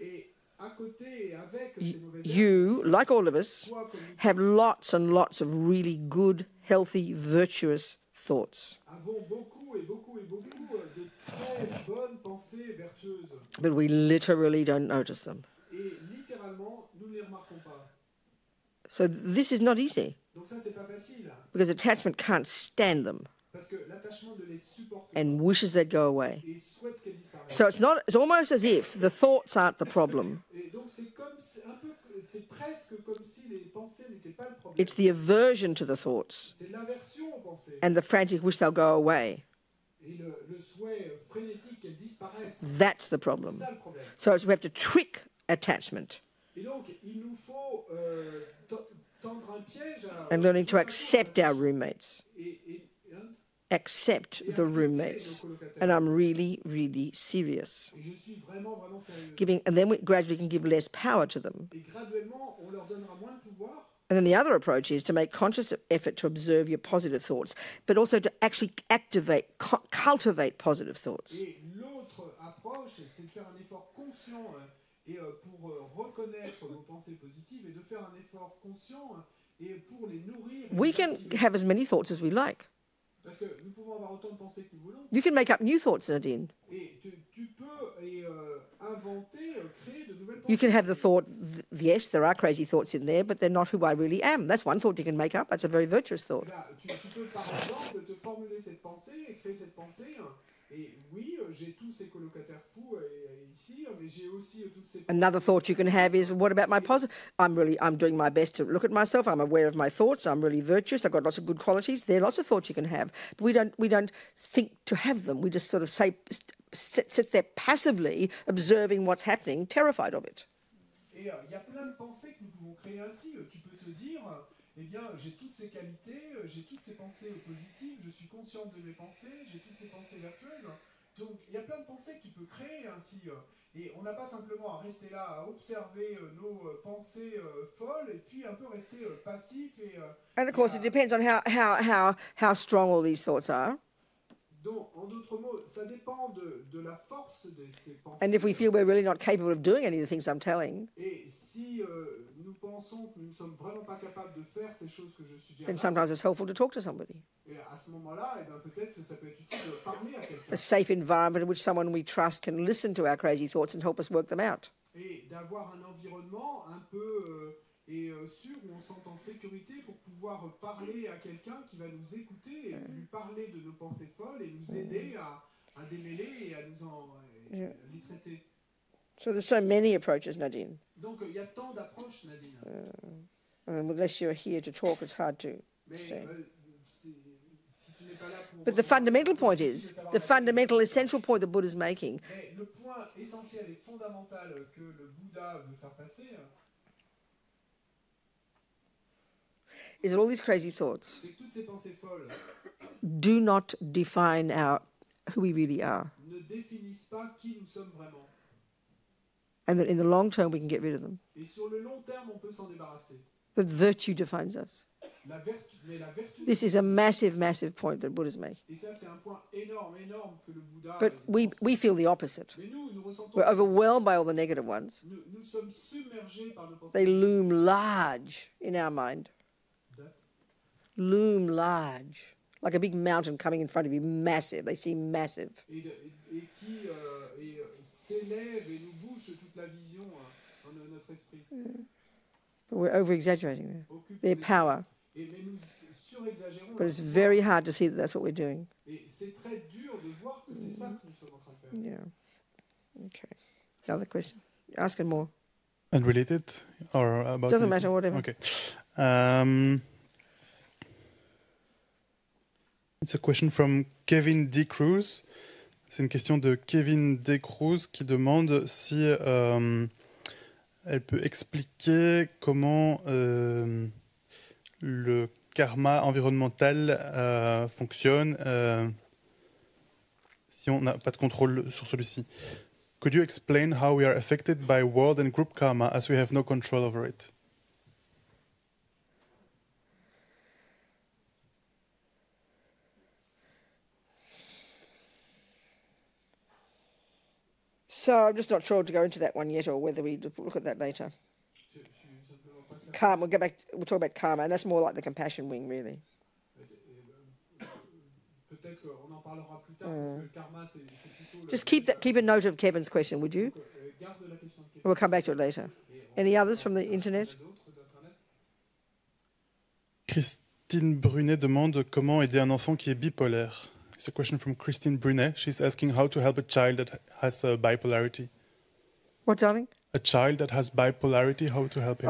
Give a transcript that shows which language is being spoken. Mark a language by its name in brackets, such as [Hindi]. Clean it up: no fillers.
[French] et à côté et avec ces mauvaises [English] you, like all of us, [French] toi comme nous [English] have lots and lots of really good, healthy, virtuous thoughts. [French] avons beaucoup de très bonnes pensées vertueuses. [English] But we literally don't notice them. [French] Et littéralement, nous ne les remarquons pas. [English] So this is not easy [French] Donc ça, c'est pas facile. [English] because attachment can't stand them [French] Parce que l'attachement ne les supporte [English] and wishes they'd go away. [French] et souhaite qu'elles disparaissent. [English] So it's almost as if the thoughts aren't the problem. [French] Et donc c'est presque comme si les pensées n'étaient pas le problème. [English] It's the aversion to the thoughts [French] C'est l'aversion aux pensées [English] and the frantic wish they'll go away. [French] et le souhait frénétique qu'elles disparaissent. [English] That's the problem. [French] ça le problème. [English] So we have to trick attachment [French] Et donc il nous faut tendre un piège à [English] and learning to accept our roommates. hein, Accept the roommates. And I'm really, really serious. [French] et je suis vraiment sérieux. [English] And then we gradually can give less power to them. [French] Et graduellement, on leur donnera moins de pouvoir. [English] And then the other approach is to make conscious effort to observe your positive thoughts, but also to actually cultivate positive thoughts. [French] Et l'autre approche, c'est de faire un effort conscient pour reconnaître vos pensées positives et de faire un effort conscient et pour les nourrir. Et [English] We [French] les [English] can [French] activer. [English] have as many thoughts as we like. [French] Parce que nous pouvons avoir autant de pensées que nous voulons. [English] You can make up new thoughts, Nadine. [French] Et tu peux inventer, créer de nouvelles pensées. [English] You can have the thought, yes, there are crazy thoughts in there, but they're not who I really am. That's one thought you can make up. That's a very virtuous thought. [French] Là, tu peux par exemple te formuler cette pensée et créer cette pensée. Et oui, j'ai tous ces colocataires fous ici, mais j'ai aussi toutes ces pensées. [English] Another thought you can have is, what about my positive? I'm doing my best to look at myself. I'm aware of my thoughts. I'm really virtuous. I've got lots of good qualities. There are lots of thoughts you can have, but we don't think to have them. We just sort of sit there passively observing what's happening, terrified of it. [French] Et il y a plein de pensées que nous pouvons créer ainsi. Tu peux te dire, eh bien, j'ai toutes ces qualités, j'ai toutes ces pensées positives, je suis consciente de mes pensées, j'ai toutes ces pensées vertueuses. Donc, il y a plein de pensées que tu peux créer ainsi. Et on n'a pas simplement à rester là, à observer nos pensées folles, et puis un peu rester passif. [English] And of course, it depends on how strong all these thoughts are. [French] Donc, en d'autres mots, ça dépend de la force de ces pensées. [English] And if we feel we're really not capable of doing any of the things I'm telling, [French] Et si nous pensons que nous ne sommes vraiment pas capables de faire ces choses que je suggère, [English] then sometimes it's helpful to talk to somebody. [French] et à ce moment-là, eh ben, peut-être que ça peut être utile de parler à quelqu'un. [English] A safe environment in which someone we trust can listen to our crazy thoughts and help us work them out. [French] Et d'avoir un environnement un peu sûr où on se sent en sécurité pour pouvoir parler à quelqu'un qui va nous écouter et lui parler de nos pensées folles et nous aider à démêler et à les traiter. [English] So there's so many approaches, Nadine. [French] Donc il y a tant d'approches, Nadine. [English] Unless you're here to talk, it's hard to [French] Mais [English] say. [French] si tu n'es pas là pour... [English] But the fundamental point is, the fundamental essential point that Buddha's making [French] Mais le point essentiel et fondamental que le Bouddha veut faire passer, [English] is that all these crazy thoughts [French] c'est que toutes ces pensées folles [English] do not define who we really are. [French] ne définissent pas qui nous sommes vraiment. [English] And that in the long term we can get rid of them. [French] Et sur le long terme, on peut s'en débarrasser. [English] That virtue defines us. [French] Mais la vertu... [English] This is a massive, massive point that Buddha's making. [French] Et ça, c'est un point énorme que le Bouddha... [English] But we feel the opposite. [French] Mais nous ressentons... [English] We're overwhelmed by all the negative ones. [French] Nous sommes submergés par nos pensées. [English] They loom large in our mind. Loom large. Like a big mountain coming in front of you, massive. They seem massive. [French] Et qui s'élèvent et nous bouchent toute la vision dans notre esprit. [English] But we're over-exaggerating their power. [French] Mais nous surexagérons. [English] But it's very hard to see that that's what we're doing. [French] Et c'est très dur de voir que c'est ça que nous sommes en train de faire. [English] Yeah. Okay. Another question. Ask it more. Unrelated or about... Doesn't matter, whatever. Okay. It's a question from Kevin D. Cruz. [French] C'est une question de Kevin D. Cruz qui demande si elle peut expliquer comment le karma environnemental fonctionne si on n'a pas de contrôle sur celui-ci. [English] Could you explain how we are affected by world and group karma as we have no control over it? So I'm just not sure to go into that one yet, or whether we look at that later. Karma. We'll talk about karma, and that's more like the compassion wing, really. Just keep a note of Kevin's question, would you? We'll come back to it later. Any others from the internet? [French] Christine Brunet demande comment aider un enfant qui est bipolaire. [English] It's a question from Christine Brunet. She's asking how to help a child that has bipolarity. What, darling? A child that has bipolarity, how to help him?